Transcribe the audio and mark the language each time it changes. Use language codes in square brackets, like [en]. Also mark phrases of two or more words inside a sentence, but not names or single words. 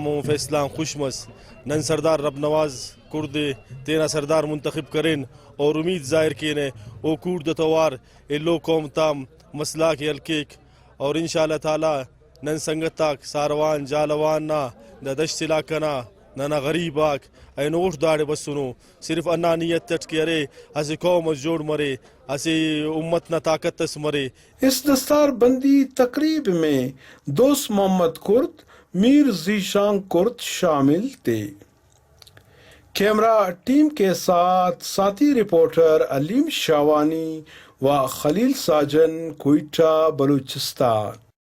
[brh] و فیصلہ خوشمس نن سردار رب نواز کردے تینا سردار منتخب کریں اور امید ظاہر کینے او کورد توار لو قوم تام مسئلہ کے الکیک اور [ar] انشاءاللہ تعالی [brh] نن سنگتاک ساروان جالوان نا دا دشت علاقہ نا ننا غریب آک این اوٹ داڑے بسنو صرف انانیت تٹ کے ارے ہسی قوم جوڑ مرے ہسی امت نا طاقت تس مرے. [ur] اس دستار بندی تقریب میں دوست محمد کرد میر ذیشان کرد شامل تھے. کیمرہ ٹیم کے ساتھ ساتھی رپورٹر علیم شاوانی و خلیل ساجن کوئٹہ بلوچستان.